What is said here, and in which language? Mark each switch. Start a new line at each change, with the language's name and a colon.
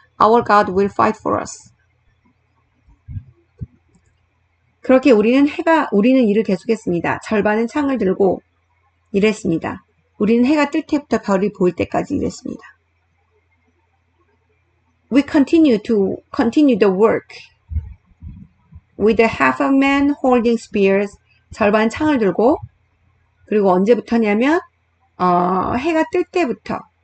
English: Our God will fight for us.
Korean: 그렇게 우리는 일을 계속했습니다. 절반은 창을 들고 일했습니다. 우리는 해가 뜰 때부터 별이 보일 때까지 일했습니다.
English: We continue the work with a half of men holding spears.
Korean: 절반 창을 들고 그리고 언제부터냐면 해가 뜰 때부터.